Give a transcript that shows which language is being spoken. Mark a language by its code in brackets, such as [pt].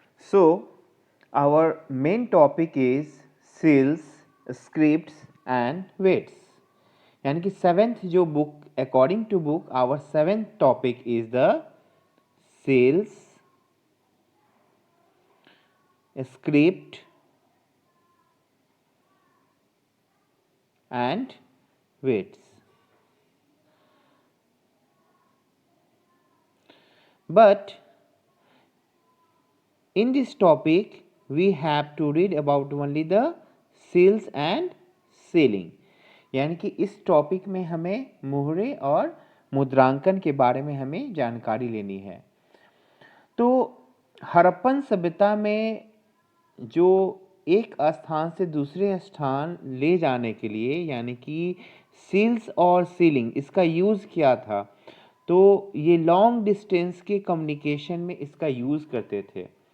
[en] So, our main topic is seals, scripts and weights. [hi] यानी कि [en] Seventh जो book according to book our seventh topic is the seals, script and weights. But in this topic we have to read about only the seals and sealing. [hi] यानी कि इस topic में हमें मुहरे और मुद्रांकन के बारे में हमें जानकारी लेनी है। तो हड़प्पन सभ्यता में जो एक स्थान से दूसरे स्थान ले जाने के लिए यानी कि सील्स और सीलिंग इसका यूज़ किया था, तो ये लॉन्ग डिस्टेंस के कम्युनिकेशन में इसका यूज़ करते थे।